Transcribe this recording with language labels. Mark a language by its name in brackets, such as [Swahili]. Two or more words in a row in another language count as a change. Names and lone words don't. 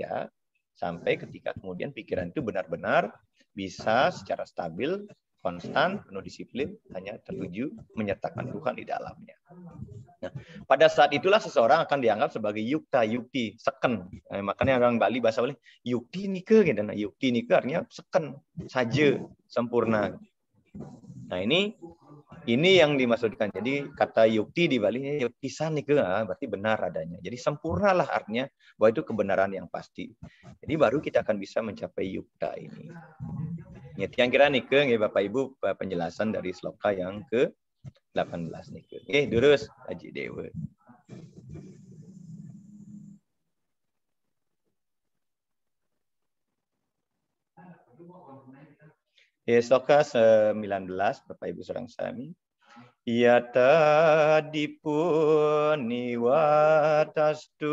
[Indonesian] Ya, sampai ketika kemudian pikiran itu benar-benar bisa secara stabil, konstan, penuh disiplin, hanya tertuju menyertakan Tuhan di dalamnya. Nah, pada saat itulah seseorang akan dianggap sebagai yukta, yukti, seken. Makanya orang Bali bahasa Bali, [Balinese] yukti nika, [Indonesian] gitu. Nah, [Balinese] yukti nika [Indonesian] artinya seken, saja, sempurna. Nah, ini yang dimaksudkan. Jadi kata yukti di Bali, [Balinese] yuktisan nika, [Indonesian] berarti benar adanya. Jadi sempurnalah artinya bahwa itu kebenaran yang pasti. Jadi baru kita akan bisa mencapai yukta ini. Ya, yang kira nika, ya Bapak Ibu, penjelasan dari sloka yang ke-18 nika. Terus Haji Dewa. Sloka 19 Bapak Ibu [Balinese] sareng sami. Yata dipun niwatastu.